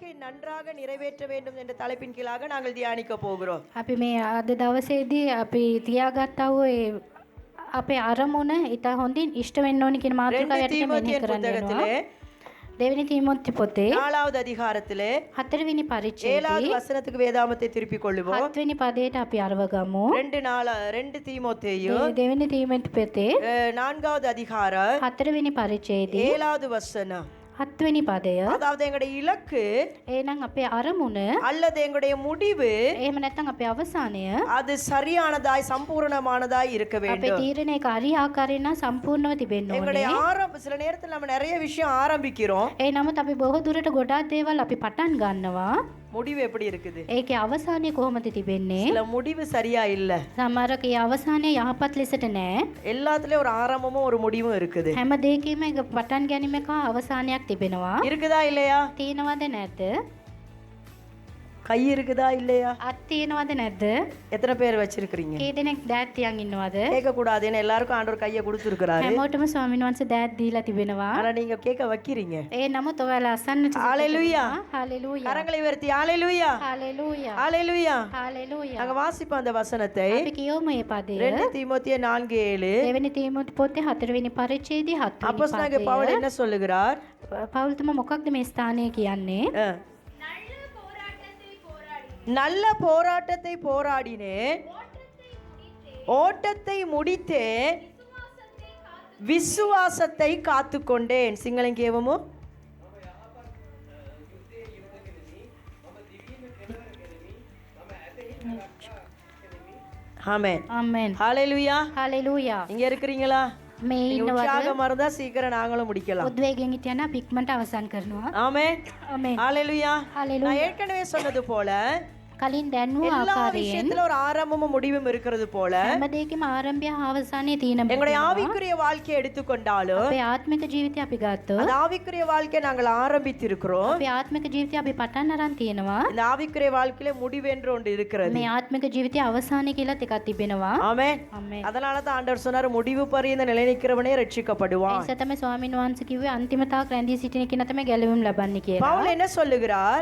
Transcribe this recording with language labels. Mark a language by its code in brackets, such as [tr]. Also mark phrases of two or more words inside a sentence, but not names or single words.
[ta] நன்றாக நிறைவேற்ற வேண்டும் என்ற தலைப்பின் கீழாக நாங்கள் தியானிக்க போகிறோம். [si] අපි මේ අද දවසේදී අපි තියාගත්තා වූ අපේ අරමුණ ඊට හොඳින් ඉෂ්ට වෙන්න ඕනි කියන මාතෘකාව යටතේ මෙහෙ කරන්න [ta] புத்தகத்திலே [si] දෙවෙනි තීමෝති පොතේ [ta] 4வது அதிகாரத்திலே [si] 4වෙනි [ta] 7வது [si] පරිච්ඡේදයේ [ta] வசனத்துக்கு வேதாமத்தை திருப்பிக் கொள்ளுவோம். [si] 7වෙනි පදයට අපි අරව ගමු. [ta] 2 தீமோத்தேயு [si] දෙවෙනි තීමෝති පොතේ [ta] 4வது அதிகாரம் [si] 4වෙනි පරිච්ඡේදයේ [ta] 7வது வசனம். [si] 7වෙනි පදය [ta] அதாவது எங்களுடைய இலக்கு [si] එහෙනම් අපේ අරමුණ [ta] அல்லது எங்களுடைய முடிவு [si] එහෙම නැත්නම් අපේ අවසානය [ta] அது சரியானதாய் சம்பூர்ணமானதாய் இருக்க [si] අපේ [ta] வேண்டும். [si] තීරණය හරි ආකාරයෙන් නම් සම්පූර්ණව තිබෙන්න [ta] எங்களுடைய [si] ඕනේ. [ta] சில நேரத்தில் நம்ம நிறைய விஷயம் ஆரம்பிக்கிறோம், [si] නමුත් අපි බොහෝ දුරට ගොඩාක් දේවල් අපි පටන් ගන්නවා. [ta] முடிவு எப்படி இருக்குது? [si] ඒකේ අවසානය කොහොමද තිබෙන්නේ? [ta] சில முடிவு சரியா இல்ல. [si] සමහරක ඒ අවසානය යහපත් ලෙසට නෑ. [ta] எல்லாத்துலயும் ஒரு ஆரம்பமும் ஒரு முடிவும் இருக்குது. [si] හැම දෙයකම එක පටන් ගැනීමක අවසානයක් තිබෙනවා. [ta] இருக்குதா இல்லையா? [si] තියෙනවද නැද්ද? [ta] கை இருக்குதா இல்லையா? [si] අත් තියෙනවද නැද්ද? [ta] எத்தனை பேர் வச்சிருக்கிறீங்க? [si] කී දෙනෙක් දෑත් තියන් ඉන්නවද? [ta] கேட்க கூடாதுன்னு எல்லாருக்கும் ஆண்டவர் கையை கொடுத்துருக்கிறாரு. [si] හැමෝටම ස්වාමීන් වහන්සේ දෑත් දීලා තිබෙනවා. [ta] ஆனா நீங்க கேட்க வைக்கிறீங்க. [si] ඒ නමුත් ඔයාලා අසන්නට [ta] ஹalleluya. [si] හalleluya. [ta] கரங்களை உயர்த்தி ஹalleluya. [si] හalleluya. [ta] ஹalleluya. [si] හalleluya. [ta] நாங்க வாசிப்போம் அந்த வசனத்தை. [si] අපි කියවමු මේ පදය. [ta] 2 தீமோத்தேயு 4:7. [si] දෙවෙනි තීමෝති පොතේ 4වෙනි පරිච්ඡේදයේ 7වෙනි [ta] அப்போஸ்தலனாகிய பவுல் என்ன சொல்லுகிறார்? [si] පවුල් තුමා මොකක්ද මේ ස්ථානයේ කියන්නේ? [ta] நல்ல போராட்டத்தை போராடினேன், ஓட்டத்தை முடித்தேன், விசுவாசத்தை காத்துக்கொண்டேன். சிங்களம் கேவமோ? ஆமென். [si] ආමෙන්. [ta] ஹalleluya. [si] හalleluya. [ta] இங்க இருக்கிறீங்களா? [si] මේ [ta] நீங்க [si] ඉන්නවද? [ta] உற்சாகமா இருந்தா சீக்கிரம் நாங்களும் முடிக்கலாம். [si] උද්වේගයෙන් හිටියනම් අපි ඉක්මනට අවසන් කරනවා. [ta] ஆமென். [si] ආමෙන්. [ta] ஹalleluya. ஹalleluya. நான் ஏற்கனவே சொன்னது போல [si] කලින් දැන්වූ [ta] எல்லா [si] ආකාරයෙන් [ta] விஷயத்துல ஒரு ஆரம்பமும் முடிவும் இருக்கிறது போல [si] හැම දෙයකම ආරම්භය අවසානයේ තියෙන [ta] எங்களுடைய ஆவிக்குரிய வாழ்க்கையை எடுத்துக்கொண்டாலும் [si] අපේ ආත්මික ජීවිතය අපි ගත්තොත් [ta] அந்த ஆவிக்குரிய வாழ்க்கையை நாங்கள் ஆரம்பித்திருக்கிறோம். [si] අපේ ආත්මික ජීවිතය අපි පටන් අරන් තියෙනවා. [ta] இந்த ஆவிக்குரிய வாழ்க்கையில முடிவு என்று ஒன்று இருக்கிறது. [si] මේ ආත්මික ජීවිතයේ අවසානය කියලාත් එකක් තිබෙනවා. [ta] ஆமென். [si] ආමෙන්. [ta] அதனால தான் ஆண்டவர் சொன்னார், முடிவு பரியந்த நிலைநிற்கிறவனே ரட்சிக்கப்படுவான். [si] ඒස තමයි ස්වාමීන් වහන්සේ කිව්වේ අන්තිම තාක් රැඳී සිටින කෙනා තමයි ගැලවීම ලබන්නේ කියලා. [ta] பவுல் என்ன சொல்லுகிறார்?